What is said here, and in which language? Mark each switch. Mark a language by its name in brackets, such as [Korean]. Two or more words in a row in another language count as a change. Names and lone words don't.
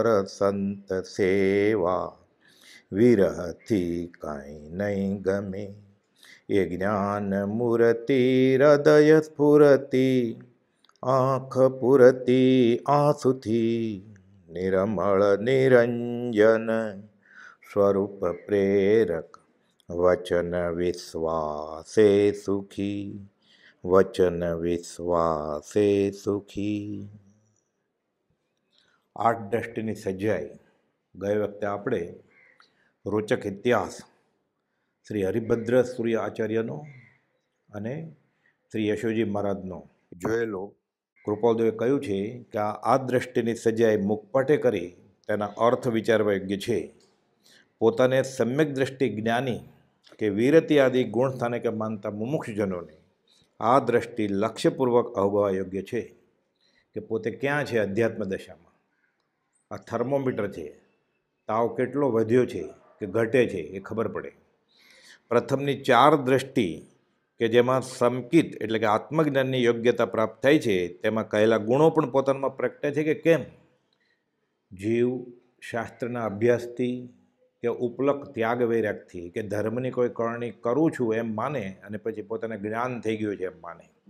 [Gujarati] સંત સેવા વિરહથી કાંઈ નહીં ગમે યે જ્ઞાન મૂર્તિ હૃદય સ્ફુરતિ આંખ પુરતિ આંસુથી નિર્મળ નિરંજન સ્વરૂપ પ્રેરક વચન વિશ્વાસે સુખી વચન વિશ્વાસે સુખી। આઠ દૃષ્ટિની સજ્જાઈ ગએ વખતે આપણે રોચક ઇતિહાસ શ્રી હરિભદ્ર સૂર્ય આચાર્યનો અને શ્રી યશોજી મહારાજનો જોયેલો। કૃપાલદેવે કહ્યું છે કે આ દૃષ્ટિની સજાઈ મુખપટે કરી તેના અર્થ વિચારવા યોગ્ય છે। પોતાને સમ્યક દૃષ્ટિ જ્ઞાની કે વીરતિ આદિ ગુણ સ્થાને કે માનતા મુમુક્ષજનોને આ દૃષ્ટિ લક્ષ્યપૂર્વક અવગવા યોગ્ય છે કે પોતે ક્યાં છે અધ્યાત્મ દશામાં। આ થર્મોમીટર છે, તાવ કેટલો વધ્યો છે કે ઘટે છે એ ખબર પડે। પ્રથમની ચાર દૃષ્ટિ કે જેમાં સમકિત એટલે કે આત્મજ્ઞાનની યોગ્યતા પ્રાપ્ત થાય છે તેમાં કહેલા ગુણો પણ પોતાનામાં પ્રગટે છે કે કેમ। જીવ શાસ્ત્રના અભ્યાસથી કે ઉપલક ત્યાગ વૈરાગથી કે ધર્મની કોઈ કરણી કરું છું એમ માને અને પછી પોતાને જ્ઞાન થઈ ગયું છે એમ માને।